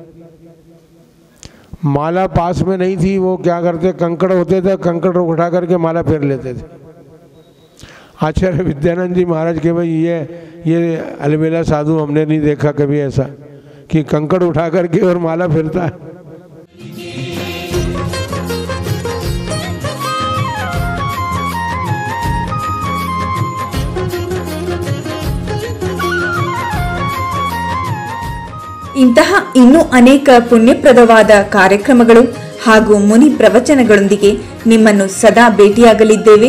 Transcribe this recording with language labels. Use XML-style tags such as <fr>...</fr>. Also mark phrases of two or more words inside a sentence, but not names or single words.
<hi>माला पास में नहीं थी, वो क्या करते, कंकड़ होते थे, कंकड़ उठा करके माला फेर लेते थे। आचार्य विद्यानंद जी महाराज के भाई ये अलबेला साधु हमने नहीं देखा कभी ऐसा कि कंकड़ उठा करके और माला फेरता है।</hi> <kn>ಇಂತಹ ಇನ್ನೂ ಅನೇಕ ಪುಣ್ಯಪ್ರದವಾದ ಕಾರ್ಯಕ್ರಮಗಳು ಹಾಗೂ ಮುನಿ ಪ್ರವಚನಗಳೊಂದಿಗೆ ನಿಮ್ಮನ್ನು ಸದಾ ಭೇಟಿಯಾಗಲಿದ್ದೇವೆ.</kn>